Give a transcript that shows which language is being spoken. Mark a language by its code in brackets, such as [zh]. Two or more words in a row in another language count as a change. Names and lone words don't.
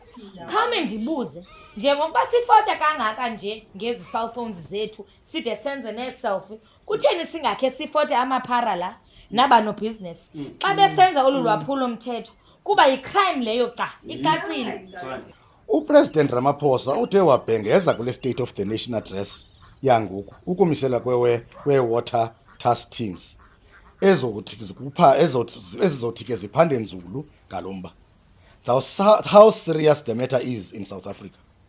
[xh] Khame ndibuze, njengokuba sifota kangaka nje ngezi cellphones zethu side senze nee-selfie, kutheni singakhe sifote amaphara la naba no-business? Xa besenza olu lwaphulo mthetho, kuba yi-crime leyo ca, icacile. Upresident Ramaphosa uthe wabhengeza kule [en] State of the Nation address [xh] yangoku ukumisela kwe- [en] water task teams [xh] ezizothi ke ziphande nzulu ngalomba. [en] How serious the matter is in South Africa.